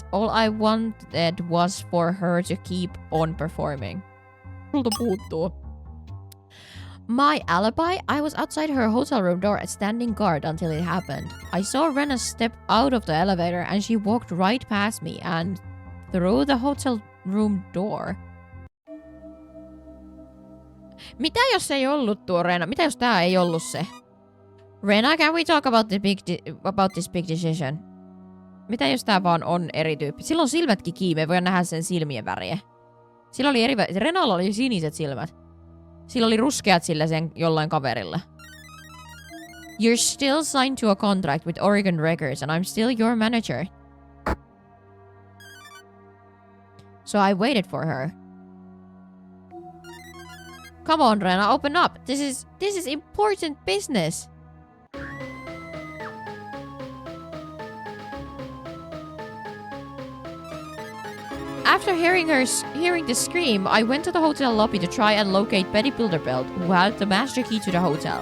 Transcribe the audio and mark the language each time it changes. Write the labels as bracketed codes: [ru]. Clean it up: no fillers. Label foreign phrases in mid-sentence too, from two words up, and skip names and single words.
[en] All I wanted was for her to keep on performing. My alibi? I was outside her hotel room door at standing guard until it happened. I saw Rena step out of the elevator and she walked right past me and through the hotel room door. [fi] Mitä jos ei ollut tuo Rena? Mitä jos tää ei ollut se? [en] Rena, can we talk about this big decision? [fi] Mitä jos tää vaan on eri tyyppi? Sillä on silmätkin kiinni, me voidaan nähdä sen silmien väriä. Sillä oli Renalla oli siniset silmät. Sillä oli ruskeat sillä sen jollain kaverilla. [en] You're still signed to a contract with Oregon Records and I'm still your manager. So I waited for her. Come on, Rena, open up. This is important business. After hearing the scream, I went to the hotel lobby to try and locate Betty Bilderbilt, who had the master key to the hotel.